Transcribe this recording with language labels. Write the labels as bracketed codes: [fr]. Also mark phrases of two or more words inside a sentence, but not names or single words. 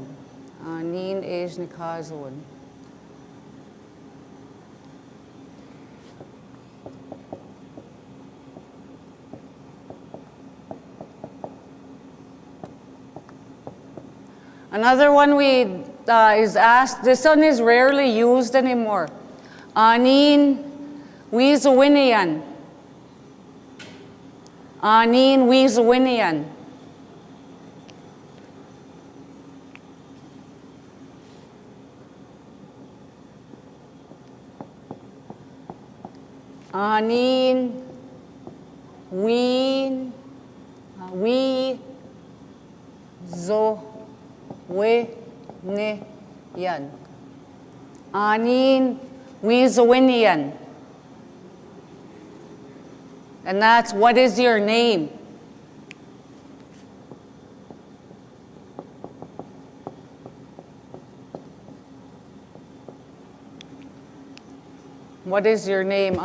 [ojw] Anin ejne kazawan. [en] Another one is asked, this one is rarely used anymore. [ojw] Anin wizawinian. Anin wizawinian. Anin we zo we ne yan. Anin wizawinian. [en] And that's, what is your name? What is your name?